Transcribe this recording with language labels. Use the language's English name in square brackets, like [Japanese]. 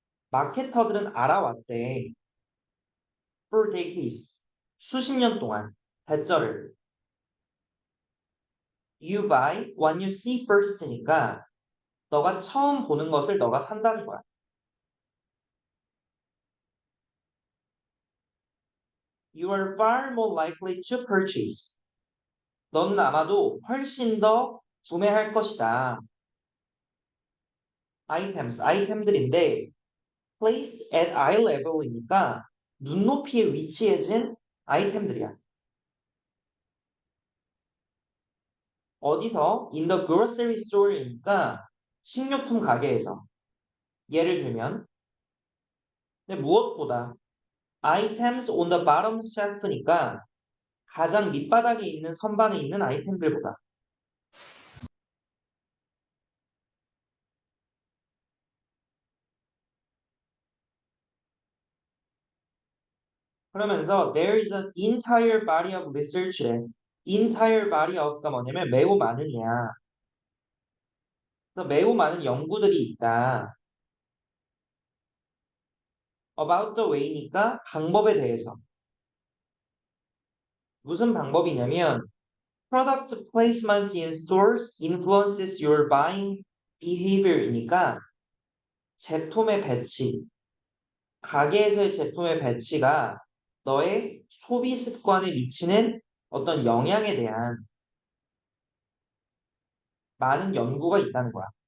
[Korean] 마케터들은 알아왔대. [English] For decades. [Korean] 수십 년 동안. 대절을. [English] You buy what you see first [Korean] 니까 너가 처음 보는 것을 너가 산다는 거야. [English] You are far more likely to purchase. [Korean] 넌 아마도 훨씬 더 구매할 것이다. 아이템들인데 [English] placed at eye level [Korean] 이니까 눈높이에 위치해진 아이템들이야. 어디서? [English] In the grocery store이니까 [Korean] 식료품 가게에서. 예를 들면 근데 무엇보다 [English] items on the bottom shelf [Korean] 니까 가장 밑바닥에 있는 선반에 있는 아이템들보다. 그러면서 [English] there is an entire body of research래. [Korean] entire body of가 뭐냐면 매우 많은이야. 그래서 매우 많은 연구들이 있다. [English] about the way니까 [Korean] 방법에 대해서. 무슨 방법이냐면 [English] product placement in stores influences your buying behavior [Korean] 이니까 제품의 배치, 가게에서의 제품의 배치가 너의 소비 습관에 미치는 어떤 영향에 대한 많은 연구가 있다는 거야.